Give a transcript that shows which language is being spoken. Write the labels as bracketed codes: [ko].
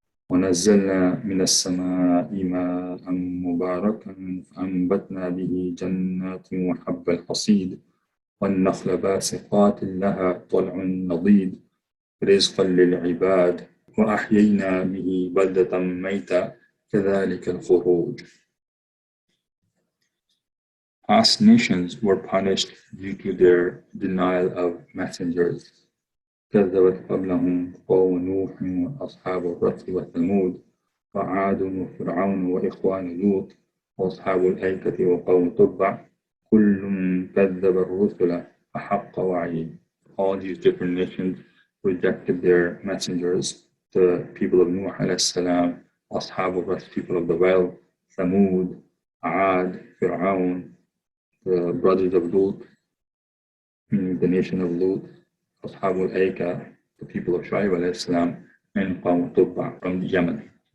[ar] وَنَزَّلْنَا مِنَ السَّمَاءِ مَاءً مُبَارَكًا فَأَنبَتْنَا بِهِ جَنَّاتٍ وَحَبَّ الْحَصِيدِ وَالنَّخْلَ بَاسِقَاتٍ لَهَا طَلْعٌ نَضِيدٌ رِزْقًا لِلْعِبَادِ وَأَحْيَيْنَا بِهِ بَلْدَةً مَيْتًا كَذَلِكَ الْخُرُوجُ. [en] Past nations were punished due to their denial of messengers. [ar] كذبت قبلهم قوم نوح وأصحاب الرس وثمود وعاد وفرعون وإخوان لوط وأصحاب الأيكة وقوم تبع كل كذب الرسل فحق وعيد. [en] All these different nations rejected their messengers. The people of Nuh alayhi salam, Ashab al-Ras, people of the well, Thamud, Aad, Fir'aun, the brothers of Lut, meaning the nation of Lut, Ashab al-Aika, the people of Shu'aib alayhi salam, and Qawm Tubba from Yemen.